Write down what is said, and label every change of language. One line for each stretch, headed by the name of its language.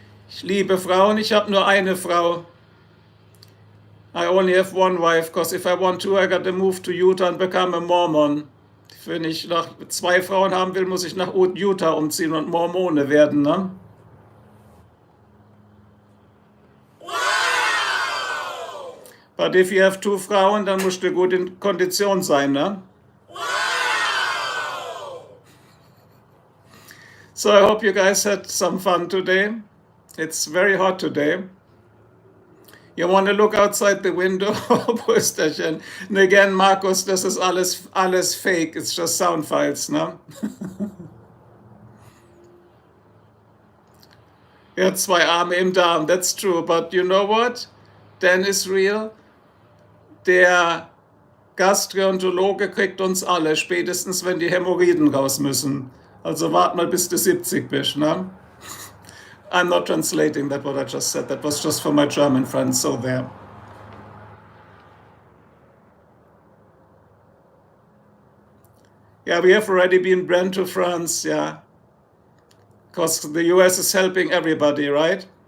German: Ich liebe Frauen, ich habe nur eine Frau.
English: I only have one wife, because if I want to, I got to move to Utah and become a Mormon.
German: Wenn ich nach 2 Frauen haben will, muss ich nach Utah umziehen und Mormone werden, ne?
English: But if you have 2
German: Frauen, dann musst du gut in Kondition sein, ne?
English: So I hope you guys had some fun today. It's very hot today. You want to look outside the window?
German: Brüsterchen.
English: And again, Markus,
German: das ist alles fake.
English: It's just sound files, ne?
German: Er hat 2 Arme im Darm,
English: that's true. But you know what? Dan is real.
German: Der Gastroenterologe kriegt uns alle, spätestens wenn die Hämorrhoiden raus müssen. Also wart mal, bis du 70 bist, ne?
English: I'm not translating that what I just said. That was just for my German friends, so there. Yeah, we have already been banned to France, yeah. Because the US is helping everybody, right?